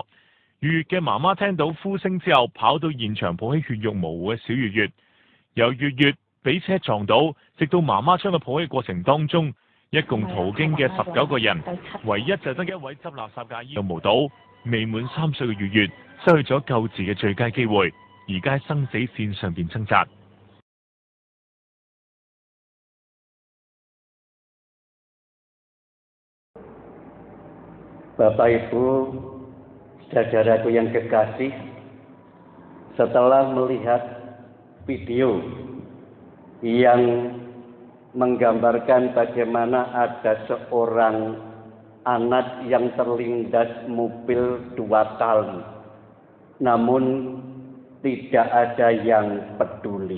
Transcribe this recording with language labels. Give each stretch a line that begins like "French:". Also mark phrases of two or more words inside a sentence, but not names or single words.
Cantonese: 月月嘅媽媽聽到呼聲之後，跑到現場抱起血肉模糊嘅小月月，由月月俾車撞到，直到媽媽將佢抱起過程當中，一共途經嘅19個人，唯一就得一位執垃圾嘅阿姨有無睹，未滿3歲嘅月月失去咗救治嘅最佳機會，而家喺生死線上邊掙扎。
Indonesian: Bapak Ibu, saudaraku yang kekasih, setelah melihat video yang menggambarkan bagaimana ada seorang anak yang terlindas mobil 2 kali, namun tidak ada yang peduli.